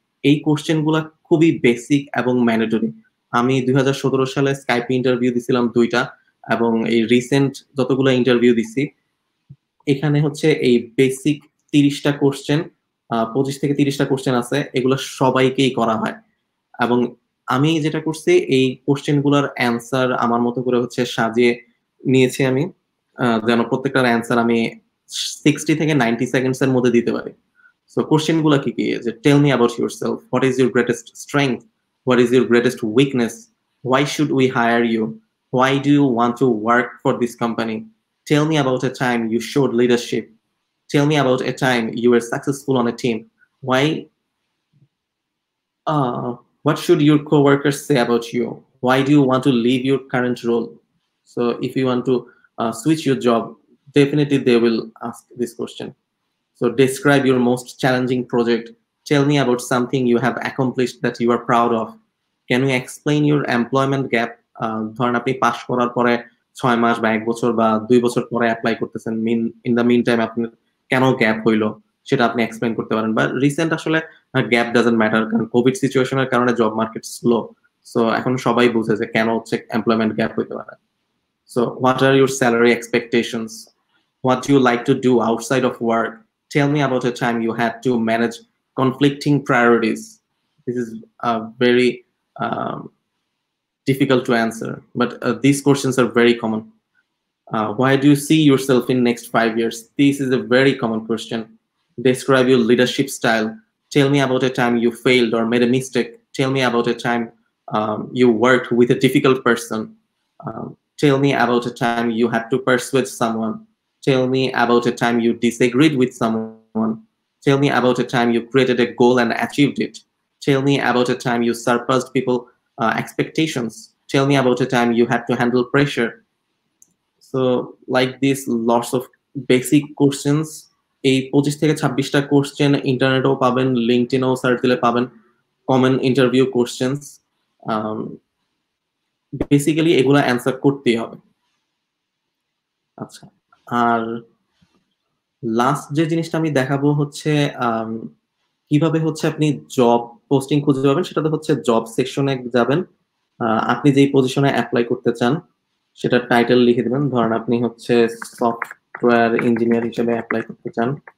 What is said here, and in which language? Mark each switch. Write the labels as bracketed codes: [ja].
[bn] এই কোশ্চেন গুলা খুবই বেসিক এবং ম্যান্ডেটরি। আমি 2017 সালে স্কাইপ ইন্টারভিউ দিছিলাম 2টা, এবং এই রিসেন্ট যতগুলো ইন্টারভিউ দিছি এখানে হচ্ছে এই বেসিক 30টা কোশ্চেন, 25 থেকে 30টা কোশ্চেন আছে, এগুলো সবাইকেই করা হয়। এবং আমি যেটা করছি, এই কোশ্চেন গুলার অ্যান্সার আমার মতো করে হচ্ছে সাজিয়ে নিয়েছি আমি, যেন প্রত্যেকটার অ্যান্সার আমি 60 থেকে 90 সেকেন্ডস এর মধ্যে দিতে পারি। সো কোশ্চেন গুলা কি কি, যে [en] Tell me about yourself, what is your greatest strength, what is your greatest weakness, why should we hire you, why do you want to work for this company, tell me about a time you showed leadership, tell me about a time you were successful on a team, why what should your coworkers say about you, why do you want to leave your current role. So if you want to switch your job, definitely they will ask this question. So describe your most challenging project, tell me about something you have accomplished that you are proud of, can you explain your employment gap, [bn] ধরেন আপনি pass করার পরে 6 মাস বা 1 বছর বা 2 বছর পরে apply করতেছেন, [en] in the meantime [bn] আপনার কেন গ্যাপ হইলো সেটা আপনি এক্সপ্লেইন করতে পারেন। বা রিসেন্ট আসলে [en] gap doesn't matter, [bn] কারণ কোভিড সিচুয়েশনের কারণে জব মার্কেট স্লো, সো এখন সবাই বুঝে যে কেন হচ্ছে এমপ্লয়মেন্ট গ্যাপ হইতে পারে। [en] So what are your salary expectations, what do you like to do outside of work, tell me about a time you had to manage conflicting priorities. This is very difficult to answer, but these questions are very common. Why do you see yourself in next 5 years? This is a very common question. Describe your leadership style, tell me about a time you failed or made a mistake, tell me about a time you worked with a difficult person, tell me about a time you had to persuade someone, tell me about a time you disagreed with someone, tell me about a time you created a goal and achieved it, tell me about a time you surpassed people expectations, tell me about a time you had to handle pressure. So like this, lots of basic questions, [bn] এই 25 থেকে 26টা question ইন্টারনেটেও পাবেন, লিঙ্কডইনেও search দিলে পাবেন, common interview questions. Basically এগুলা answer করতেই হবে। আচ্ছা, আর last যে জিনিসটা আমি দেখাবো হচ্ছে কিভাবে হচ্ছে আপনি জব পোস্টিং খুঁজে পাবেন, সেটা তো হচ্ছে জব সেকশনে যাবেন, আপনি যেই পজিশনে অ্যাপ্লাই করতে চান সেটা টাইটেল লিখে দিবেন, ধরেন আপনি হচ্ছে সফটওয়্যার ইঞ্জিনিয়ার হিসেবে অ্যাপ্লাই করতে চান,